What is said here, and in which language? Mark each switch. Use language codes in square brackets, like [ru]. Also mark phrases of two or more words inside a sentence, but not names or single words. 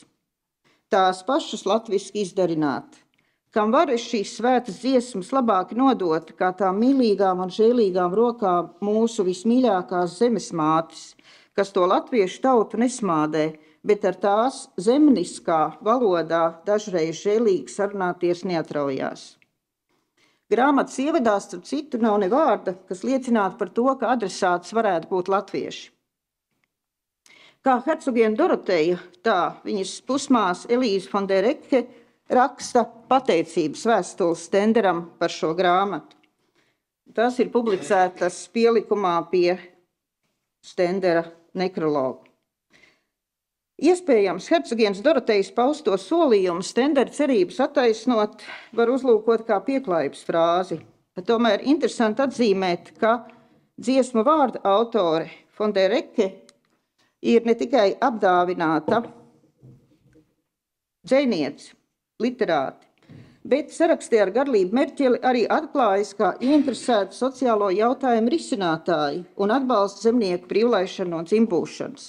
[lv] Tās pašas latviski izdarināt, kam var es šīs svētas dziesmas labāk nodot, kā tām mīlīgām un žēlīgām rokām mūsu vismīļākās zemes mātes, kas to latviešu tautu nesmādē, bet ar tās zemniskā valodā dažreiz žēlīgi sarunāties neatraujās. Grāmatas ievadā, starp citu, nav ne vārda, kas liecinātu par to, ka adresāts varētu būt latvieši. Kā hercogiene Doroteja, tā viņas pusmās Elīze von der Recke raksta pateicības vēstules Stenderam par šo grāmatu. Tas ir publicētas pielikumā pie Stendera nekrologu. Iespējams, hercogienes Dorotejas pausto solījumu Stendera cerības attaisnot var uzlūkot kā pieklājības frāzi. Bet tomēr interesanti atzīmēt, ka dziesmu vārda autore von der Recke ir ne tikai apdāvināta dzejniece, literāti, bet sarakstē ar Garlību Merķeli arī atklājas kā ieinteresēta sociālo jautājumu risinātāji un atbalsta zemnieku brīvlaišanu no dzimbūšanas.